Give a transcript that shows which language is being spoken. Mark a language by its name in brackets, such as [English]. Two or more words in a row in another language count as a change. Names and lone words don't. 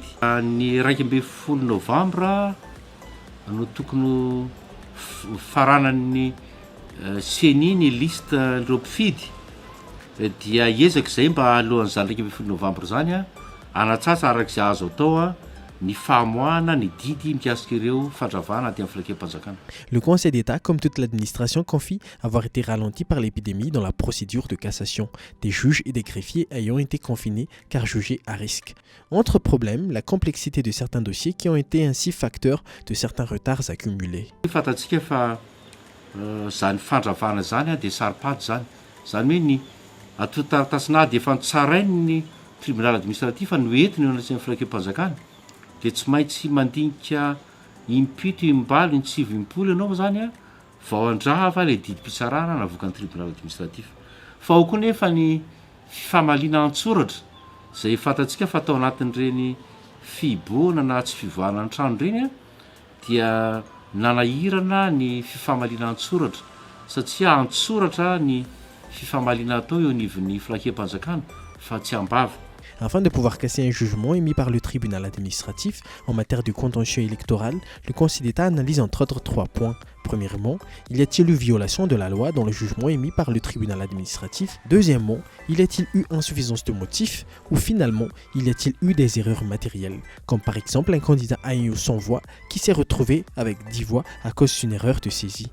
[Malagasy] Ny 12 novambra no tokony faranan'ny CENI ny liste ireo mpifidy dia ezaka izay mba alohan'izany 12 novambra zany anatsatsa arak'izay azo atao ny famoahana ny didy mikasika ireo fandravana aty amin'ny filankevam-panjakana. [French] Le Conseil d'État, comme toute l'administration, confie avoir été ralenti par l'épidémie dans la procédure de cassation, des juges et des greffiers ayant été confinés car jugés à risque. Autre problème, la complexité de certains dossiers qui ont été ainsi facteurs de certains retards accumulés. [Malagasy] Fantatsika fa zany fandravana zany dia saripady zany. Zany hoe ny atota taratasina dia efa nitsarainy [French] tribunal administratif [Malagasy] no entiny eo anatin'ny filankevam-panjakana dia tsy maintsy mandinika impito imbaly ny 7 ianao zany vao andrava ilay didy mpitsarana navoaka ny [French] tribunal administratif. [Malagasy] Fa ao koa nefa ny fifamalina an-tsoratra izay fantatsika fa atao anatin'ireny fiboana na tsy fivoahana ny trano ireny dia nanahirana ny fifamalina an-tsoratra satria an-tsoratra ny fifamalina atao eo anivon'ny filankevam-panjakana fa tsy ambava. [French] Afin de pouvoir casser un jugement émis par le tribunal administratif en matière de contentieux électoral, le Conseil d'État analyse entre autres 3 points. Premièrement, y a-t-il eu violation de la loi dans le jugement émis par le tribunal administratif? Deuxièmement, y a-t-il eu insuffisance de motifs? Ou finalement, y a-t-il eu des erreurs matérielles, comme par exemple un candidat ayant eu 100 voix qui s'est retrouvé avec 10 voix à cause d'une erreur de saisie?